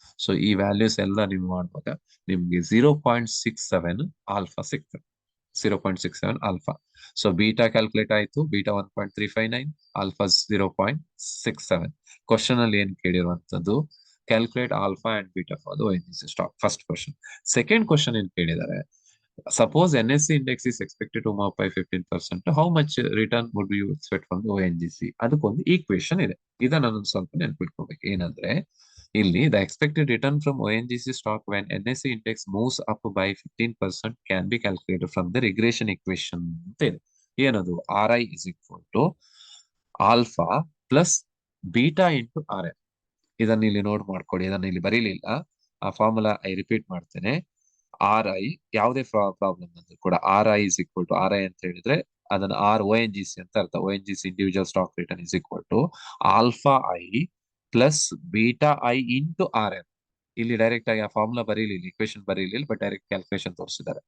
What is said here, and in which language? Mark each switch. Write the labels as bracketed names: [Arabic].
[Kannada] So ಈ values ಎಲ್ಲ ನೀವು ಮಾಡುವಾಗ ನಿಮ್ಗೆ 0.67 ಆಲ್ಫಾ ಸಿಗ್ತದೆ. 0.67 ಆಲ್ಫಾ. ಸೊ ಬೀಟಾ ಕ್ಯಾಲ್ಕುಲೇಟ್ ಆಯ್ತು, ಬೀಟಾ 1.359, ಆಲ್ಫಾ 0.67. ಕ್ವಶನ್ ಅಲ್ಲಿ ಏನ್ ಕೇಳಿರುವಂತದ್ದು? [English] Calculate alpha and beta for the ONGC stock. [Kannada] First question. Second question ಏನ್ ಕೇಳಿದ್ದಾರೆ? [English] Suppose NSE index is expected to move up by 15%. How much return would you expect from the ONGC? [Kannada] ಅದಕ್ಕೊಂದು equation ಇದೆ. ಇದನ್ನ ನಾನು ಸ್ವಲ್ಪ ನೆನ್ಪಿಟ್ಕೋಬೇಕು. ಏನಂದ್ರೆ ಇಲ್ಲಿ [English] the expected return from ONGC stock when NSE index moves up by 15% can be calculated from the regression equation [Kannada] ಅಂತ ಇದೆ. ಏನದು? [English] RI is equal to alpha plus beta into RM. [Kannada] ಇದನ್ನ ಇಲ್ಲಿ ನೋಟ್ ಮಾಡ್ಕೊಡಿ. ಇದನ್ನ ಇಲ್ಲಿ ಬರೀಲಿಲ್ಲ. ಆ ಫಾರ್ಮುಲಾ ರಿಪೀಟ್ ಮಾಡ್ತೇನೆ. RI ಯಾವುದೇ ಪ್ರಾಬ್ಲಮ್ ಬಂದ್ರು ಕೂಡ RI [English] is equal to [Kannada] RI ಅಂತ ಹೇಳಿದ್ರೆ ಅದನ್ನ ONGC ಅಂತ ಅರ್ಥ. [English] ONGC individual stock return is equal to alpha I plus beta I into RM. [Kannada] ಇಲ್ಲಿ ಡೈರೆಕ್ಟ್ ಆಗಿ ಆ formula ಬರೀಲಿಲ್ಲ, equation ಬರೀಲಿಲ್ಲ, but direct calculation ತೋರಿಸಿದ್ದಾರೆ.